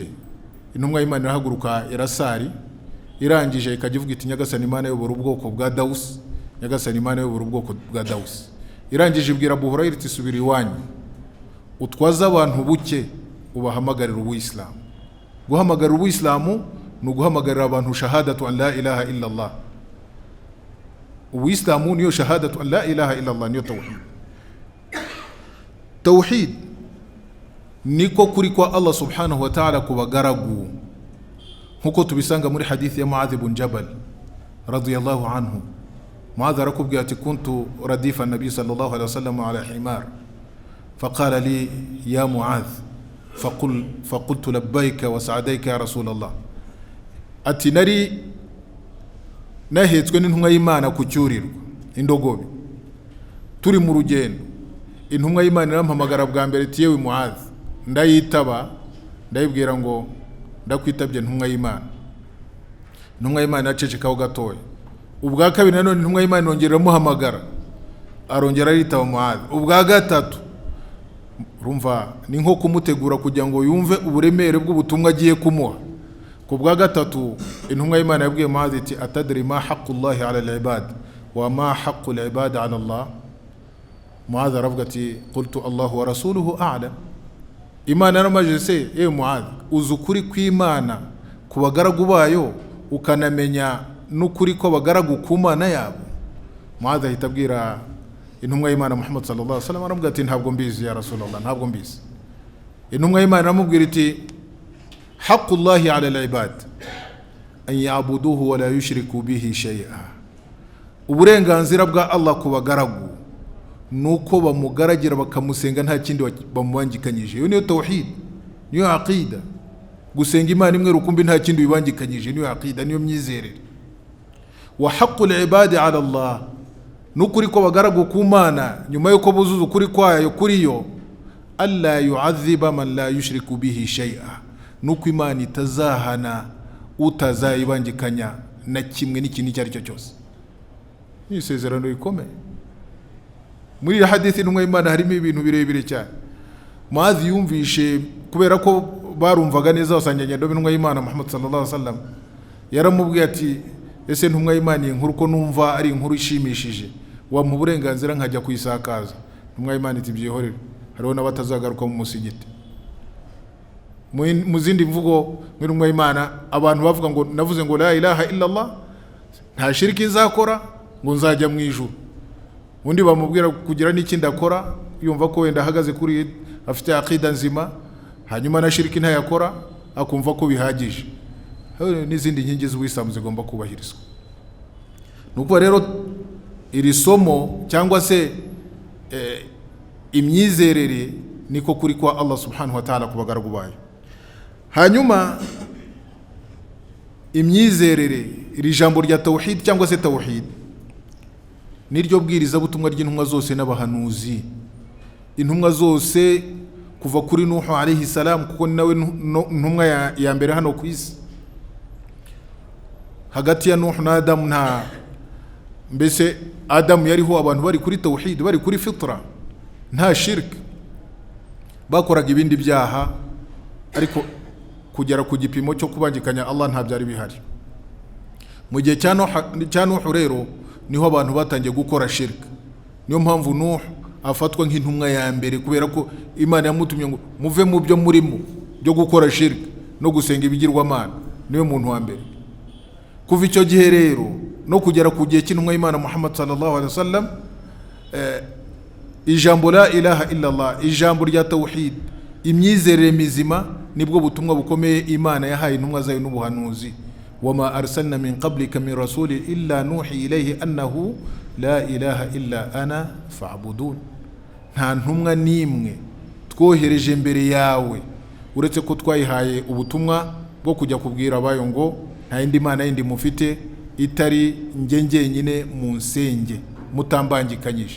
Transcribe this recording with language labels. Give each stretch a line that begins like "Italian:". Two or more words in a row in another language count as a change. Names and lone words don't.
Kinyarwanda: Intumwa y'Imana irahaguruka irasari, irangije ikajya ivuga iti Nyagasani Imana yobora ubwoko bwa Dawusi, Nyagasani Imana yobora ubwoko bwa Dawusi. Irangije ibwira Abu Huraira iti subira iwanyu, utwaza abantu buke ubahamagarira Ubuislamu. Guhamagarira Ubuislamu ni uguhamagarira abantu
Arabic: شهادة أن لا إله إلا الله.
Kinyarwanda: Ubuislamu niyo
Arabic: شهادة أن لا إله إلا الله,
Kinyarwanda: niyo tawhid. Tawhid niko kuri kwa Allah
Arabic: سبحانه وتعالى
Kinyarwanda: kubagaragu, nkuko tubisanga muri hadithi ya Muadh ibn Jabal
Arabic: رضي الله عنه. Muadh
Kinyarwanda: arakubwira ati
Arabic: كنت رديف النبي صلى الله عليه وسلم على حمار فقال لي يا معاذ فقلت لبيك وسعديك يا رسول الله.
Kinyarwanda: Ati nari nahetswe n'intumwa y'Imana ku cyurirwa indogobe, turi mu rugendo. Intumwa y'Imana irampamagara bwa mbere ati yewe Muadh, ndayitaba, ndayibwira ngo ndakwitabye intumwa y'Imana. Intumwa y'Imana yacecekaho gatoya. Ubwa kabiri nanone intumwa y'Imana yongera iramuhamagara, arongera aritaba Muadh. Ubwa gatatu, urumva ni nko kumutegura kugira ngo yumve uburemere bw'ubutumwa agiye kumuha. Ku bwa gatatu intumwa y'Imana yabwiye Muadh iti
Arabic: أتدري ما حق الله على العباد وما حق العباد على الله. Muadh
Kinyarwanda: aravuga ati
Arabic: قلت الله ورسوله أعلم.
Kinyarwanda: Imana yaramaje se Muadh, uzi ukuri kw'Imana ku bagaragu bayo ukanamenya n'ukuri ko bagaragu ku Mana yabo? Muadh ahita abwira intumwa y'Imana Muhammad
Arabic: صلى الله عليه وسلم,
Kinyarwanda: aravuga ati ntabwo mbizi
Arabic: يا رسول الله,
Kinyarwanda: ntabwo mbizi. Intumwa y'Imana aramubwira iti
Arabic: حق الله على العباد أن يعبدوه ولا يشركوا به شيئا.
Kinyarwanda: Uburenganzira bwa Allah ku bagaragu nuko bamugaragira bakamusenga nta kindi bamubangikanyije. Iyo niyo tauhid, niyo aqida. Gusenga Imana imwe rukumbi nta kindi bibangikanyije, niyo aqida, niyo myizerere.
Arabic: وحق العباد على الله,
Kinyarwanda: nukuri ko bagaragu ku Mana nyuma yuko buzuza ukuri kwayo kuri yo,
Arabic: ألا يعذب من لا يشرك به شيئا,
Kinyarwanda: nuko Imana itazahana utazayibangikanya na kimwe n'ikintu icyo ari cyo cyose. Ni isezerano rikomeye. Muri hadithi n'umwe Imana harimo ibintu birebire cyane. Muadh yumvishe, kubera ko barumvaga neza basanganya ndo n'umwe Imana Muhammad
Arabic: صلى الله عليه وسلم,
Kinyarwanda: yaramubwiye ati ese ntumwa y'Imana inkuru ko numva ari inkuru ishimishije, wa mu burenganzira nkajya kuyisakaza. Ntumwa y'Imana iti byihorere, hariho n'abatazagaruka mu musigiti. Mu zindi mvugo muri ntumwa y'Imana abantu bavuga ngo navuze ngo
Arabic: لا إله إلا الله,
Kinyarwanda: nta shiriki nzakora, ngo nzajya mu ijuru. Undi bamubwira kugira n'ikindi akora, yumva ko wenda ahagaze kuri afite aqida nzima, hanyuma na shiriki ntayakora akumva ko bihagije. N'izindi nkingi z'Ubuislamu zigomba kubahirizwa. Nuko rero iri somo cyangwa se imyizerere niko kuri kwa Allah
Arabic: سبحانه وتعالى
Kinyarwanda: ku bagaragu bayo. Hanyuma imyizerere, iri jambo rya tauhid cyangwa se tauhid, niryo bwiriza butumwa ry'intumwa zose n'abahanuzi. Intumwa zose kuva kuri Nuhu
Arabic: عليه السلام,
Kinyarwanda: kuko nawe ntumwa ya mbere hano ku isi. Hagati ya Nuhu na Adamu nta, mbese Adamu yariho abantu bari kuri tauhid, bari kuri fitra, nta shirk, bakoraga ibindi byaha, ariko kugera ku gipimo cyo kubangikanya Allah nta byari bihari. Mu gihe cya Nuhu rero niho abantu batangiye gukora shirk. Niyo mpamvu Nuhu afatwa nk'intumwa ya mbere, kubera ko Imana yamutumye ngo muve mu byo murimo byo gukora shirk no gusenga ibigirwamana. Niwe muntu wa mbere. Kuva icyo gihe rero no kugera ku gihe cy'intumwa y'Imana Muhammad
Arabic: صلى الله عليه وسلم,
Kinyarwanda: ijambo
Arabic: لا إله إلا الله,
Kinyarwanda: ijambo rya tauhid, imyizerere mizima, nibwo butumwa bukomeye Imana yahaye intumwa zayo n'ubuhanuzi.
Arabic: وما أرسلنا من قبلك من رسول إلا نوحي إليه أنه لا إله إلا أنا فاعبدون.
Kinyarwanda: Nta ntumwa nimwe twohereje mbere yawe uretse ko twayihaye ubutumwa bwo kujya kubwira abayo ngo nta yindi Mana yindi mufite itari njye nyine mu nsenge mutambangikanyije.